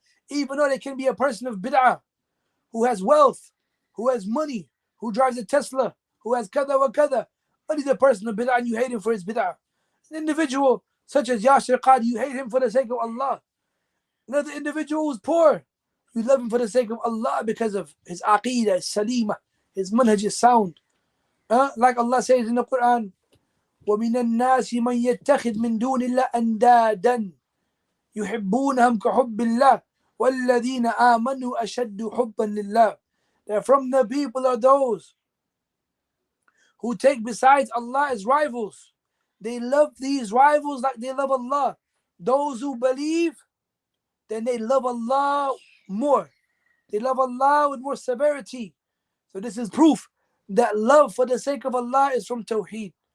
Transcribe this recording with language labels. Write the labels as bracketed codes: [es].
[en] Even though they can be a person of bid'ah, who has wealth, who has money, who drives a Tesla, who has kada wa kada, but he's a person of bid'ah and you hate him for his bid'ah. An individual such as Yasir Qadi, you hate him for the sake of Allah. Another individual who's poor, you love him for the sake of Allah because of his aqidah, his salima, his manhaj is sound. Like Allah says in the Quran, [ar] وَمِنَ النَّاسِ مَنْ يَتَّخِذْ مِنْ دُونِ اللَّهِ أَنْدَادًا يُحِبُّونَهُمْ كَحُبِّ اللَّهِ وَالَّذِينَ آمَنُوا أَشَدُّ حُبًّا لِلَّهِ. [en] That from the people are those who take besides Allah as rivals. They love these rivals like they love Allah. Those who believe, then they love Allah more. They love Allah with more severity. So this is proof that love for the sake of Allah is from Tawheed.